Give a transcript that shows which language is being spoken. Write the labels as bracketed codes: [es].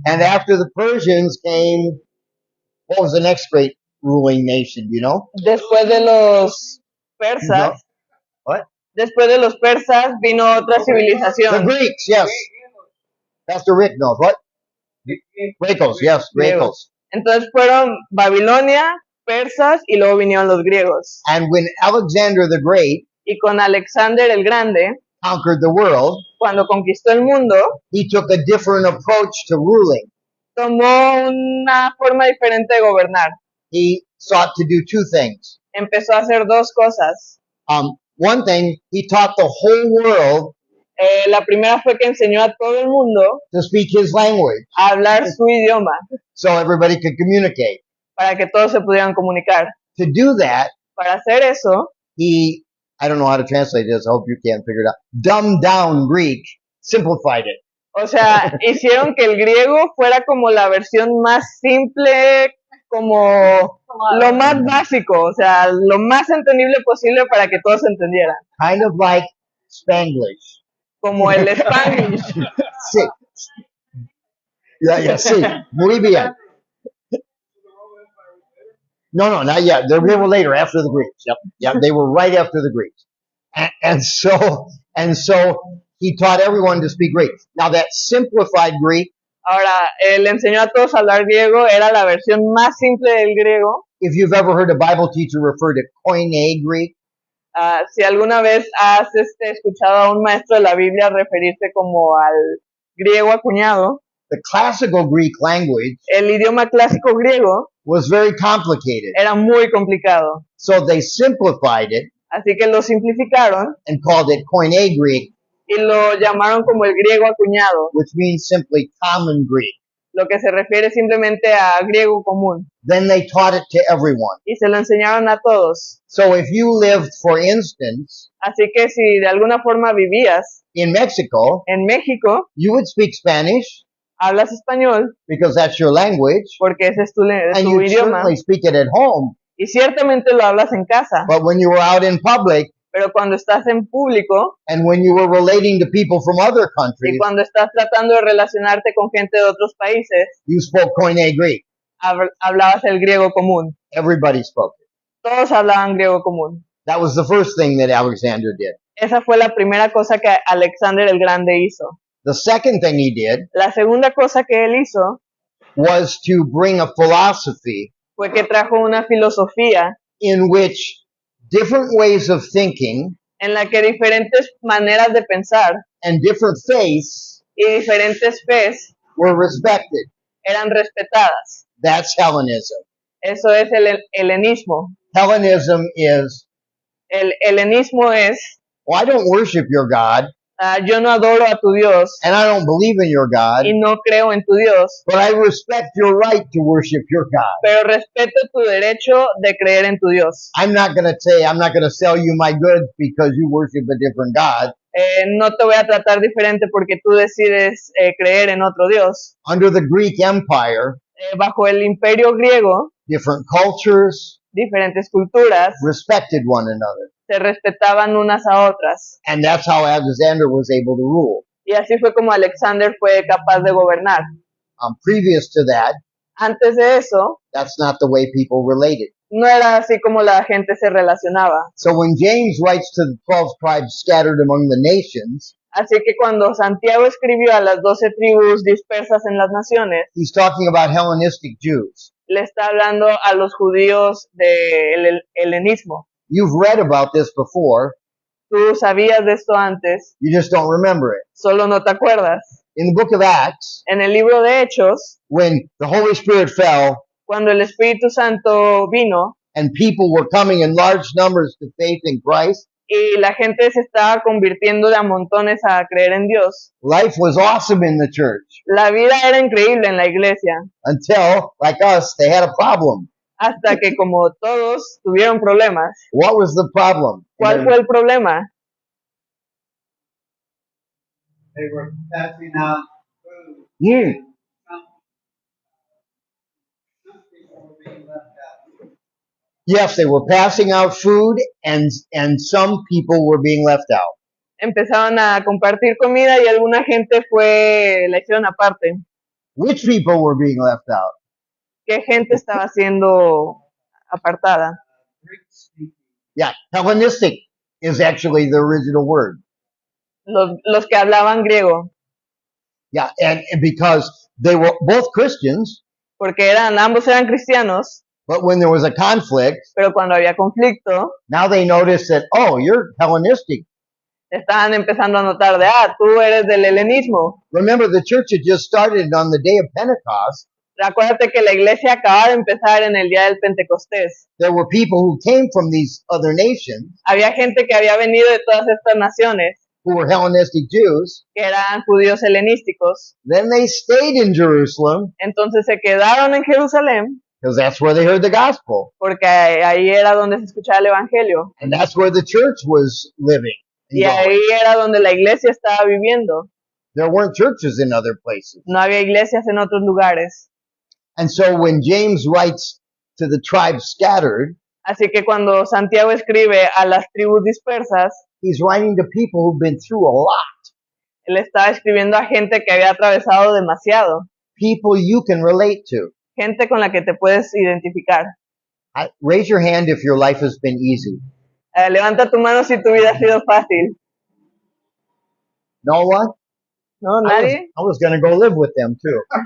[en] And after the Persians came, what was the next great ruling nation, do you know? [es] Después de los persas, [en] What? [es] después de los persas vino otra [en] The [es] civilización. [en] Greeks, yes. Pastor Rick knows. What? [es] Grecos, [en] yes, [es] Grecos. Entonces fueron Babilonia, persas y luego vinieron los griegos. [en] And when Alexander the Great [es] Y con Alexander el Grande, [en] conquered the world, [es] cuando conquistó el mundo, [en] he took a different approach to ruling. [es] tomó una forma diferente de gobernar. [en] He sought to do two things. [es] Empezó a hacer dos cosas. [en] One thing, he taught the whole world [es] La primera fue que enseñó a todo el mundo [en] to speak his language [es] a hablar su idioma [en] so everybody could communicate. [es] para que todos se pudieran comunicar. [en] To do that, [es] Para hacer eso, [en] he, I don't know how to translate this, I hope you can figure it out, dumbed down Greek, simplified it. [es] o sea, hicieron que el griego fuera como la versión más simple, como lo más básico, o sea, lo más entendible posible para que todos entendieran. [en] Kind of like Spanglish. [es] Como el Spanish. Sí. [en] Yeah, [es] sí. Muy bien. [en] No, not yet. They were later, after the Greeks. Yep, they were right after the Greeks. And so he taught everyone to speak Greek. Now that simplified Greek, [es] Ahora, él enseñó a todos a hablar griego, era la versión más simple del griego. [en] if you've ever heard a Bible teacher refer to Koine Greek, [es] Si alguna vez has escuchado a un maestro de la Biblia referirse como al griego acuñado, [en] the classical Greek language [es] el idioma clásico griego [en] was very complicated. [es] era muy complicado. [en] So they simplified it [es] Así que lo simplificaron [en] and called it Koine Greek, [es] y lo llamaron como el griego acuñado, [en] which means simply common Greek. [es] lo que se refiere simplemente a griego común. [en] Then they taught it to everyone. [es] Y se lo enseñaron a todos. [en] So if you lived, for instance, [es] Así que si de alguna forma vivías [en] in Mexico, [es] en México, [en] you would speak Spanish [es] hablas español [en] because that's your language, [es] porque ese es [en] and [es] tu [en] you'd [es] idioma [en] certainly speak it at home. [es] y ciertamente lo hablas en casa, [en] But when you were out in public [es] pero cuando estás en público [en] and when you were relating to people from other [es] y [en] countries, [es] cuando estás tratando de relacionarte con gente de otros países, [en] you spoke Koine Greek. [es] hablabas el griego común. [en] Everybody spoke it. [es] Todos hablaban griego común. [en] That was the first thing that Alexander did. [es] Esa fue la primera cosa que Alexander el Grande hizo. [en] The second thing he did [es] La segunda cosa que él hizo [en] was to bring a philosophy [es] fue que trajo una filosofía [en] in which different ways of thinking [es] en la que diferentes maneras de pensar [en] and different faiths [es] y diferentes fes [en] were respected. [es] eran respetadas. [en] That's Hellenism. [es] Eso es el helenismo. [en] Hellenism is, [es] El helenismo es, [en] well, I don't worship your God, [es] yo no adoro a tu Dios [en] and I don't believe in your God, [es] y no creo en tu Dios, [en] but I respect your right to worship your God. [es] pero respeto tu derecho de creer en tu Dios. [en] I'm not going to sell you my goods because you worship a different God. [es] No te voy a tratar diferente porque tú decides creer en otro Dios. [en] Under the Greek Empire, [es] Bajo el imperio griego, [en] different cultures [es] diferentes culturas [en] respected one another. [es] se respetaban unas a otras. [en] And that's how Alexander was able to rule. [es] Y así fue como Alexander fue capaz de gobernar. [en] Previous to that, [es] Antes de eso, [en] that's not the way people related. [es] no era así como la gente se relacionaba. [en] So when James writes to the 12 tribes scattered among the nations, [es] Así que cuando Santiago escribió a las 12 tribus dispersas en las naciones, [en] he's talking about Hellenistic Jews. [es] le está hablando a los judíos del helenismo. [en] You've read about this before, [es] Tú sabías de esto antes, [en] you just don't remember it. [es] solo no te acuerdas. [en] In the book of Acts, [es] En el libro de Hechos, [en] when the Holy Spirit fell [es] cuando el Espíritu Santo vino [en] and people were coming in large numbers to faith in Christ, [es] y la gente se estaba convirtiendo de a montones a creer en Dios. [en] Life was awesome in the church [es] La vida era increíble en la iglesia, [en] until, like us, they had a problem. [es] hasta que como todos tuvieron problemas. [en] What was the problem? [es] ¿Cuál fue el problema? [en] They were passing out food. Hmm. Some people were being left out. Yes, they were passing out food, and some people were being left out. [es] Empezaron a compartir comida y alguna gente la hicieron aparte. [en] Which people were being left out? [es] ¿Qué gente estaba siendo apartada? [en] Greek speaking. Yeah, Hellenistic is actually the original word. [es] Los que hablaban griego, [en] Yeah, and because they were both Christians, [es] porque ambos eran cristianos, [en] but when there was a conflict, [es] pero cuando había conflicto, [en] now they noticed that, oh, you're Hellenistic. [es] estaban empezando a notar tú eres del helenismo. [en] Remember, the church had just started on the day of Pentecost. [es] Acuérdate que la iglesia acaba de empezar en el día del Pentecostés. [en] There were people who came from these other nations [es] Había gente que había venido de todas estas naciones, [en] who were Hellenistic Jews. [es] que eran judíos helenísticos. [en] Then they stayed in Jerusalem [es] Entonces se quedaron en Jerusalén, [en] because that's where they heard the gospel. [es] porque ahí era donde se escuchaba el evangelio. [en] And that's where the church was living. and [es] Y [en] going. [es] ahí era donde la iglesia estaba viviendo. [en] There weren't churches in other places. [es] No había iglesias en otros lugares. [en] And so when James writes to the tribes scattered, [es] Así que cuando Santiago escribe a las tribus dispersas, [en] he's writing to people who've been through a lot. [es] él estaba escribiendo a gente que había atravesado demasiado, [en] People you can relate to. [es] gente con la que te puedes identificar. [en] Raise your hand if your life has been easy. [es] Levanta tu mano si tu vida ha sido fácil. [en] No one? [es] ¿No? ¿Nadie? [en] I was going to go live with them too.